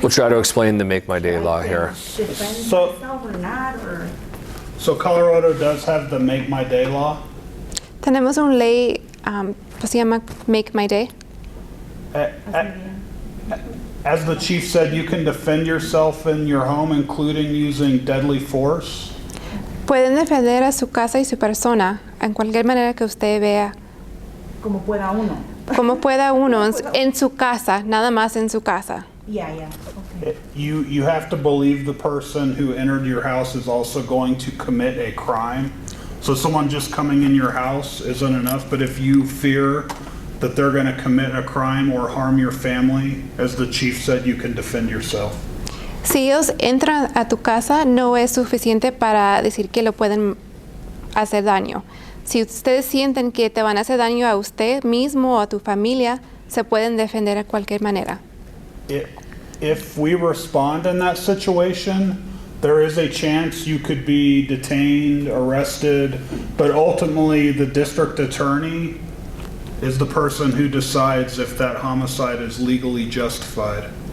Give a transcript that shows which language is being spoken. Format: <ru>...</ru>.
<en>We'll try to explain the Make My Day law here. Defend So- myself or not, or So Colorado does have the Make My Day law.</en> <es>Tenemos una ley, pues se llama Make My Day.</es> <en>As the chief said, you can defend yourself in your home, including using deadly force.</en> <es>Pueden defender a su casa y su persona en cualquier manera que usted vea, como pueda uno. como pueda uno en su casa, nada más en su casa.</es> <en>Yeah, okay. You have to believe the person who entered your house is also going to commit a crime. So someone just coming in your house isn't enough, but if you fear that they're going to commit a crime or harm your family, as the chief said, you can defend yourself.</en> <es>Si ellos entran a tu casa, no es suficiente para decir que lo pueden hacer daño. Si ustedes sienten que te van a hacer daño a usted mismo o a tu familia, se pueden defender de cualquier manera.</es> <en>If we respond in that situation, there is a chance you could be detained, arrested, but ultimately the district attorney is the person who decides if that homicide is legally justified.</en>